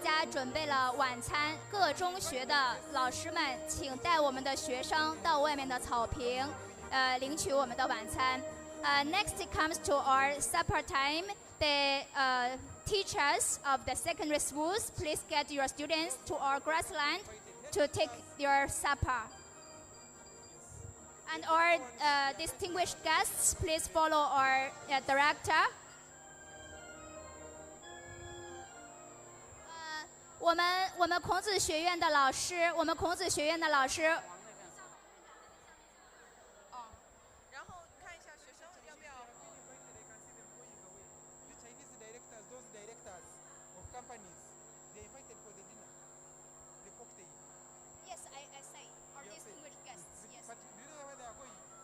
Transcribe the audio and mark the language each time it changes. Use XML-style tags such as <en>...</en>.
<zh>准备了晚餐，各中学的老师们，请带我们的学生到外面的草坪，领取我们的晚餐。</zh> <en>Next it comes to our supper time. The teachers of the secondary schools, please get your students to our grassland to take your supper. And our distinguished guests, please follow our director.</en> <zh>我们孔子学院的老师，然后看一下学生要不要。</zh> <en>The Chinese directors, those directors of companies, they invited for the dinner, the cocktail. Yes, I say our distinguished guests. Yes. But do you know where they are going?</en>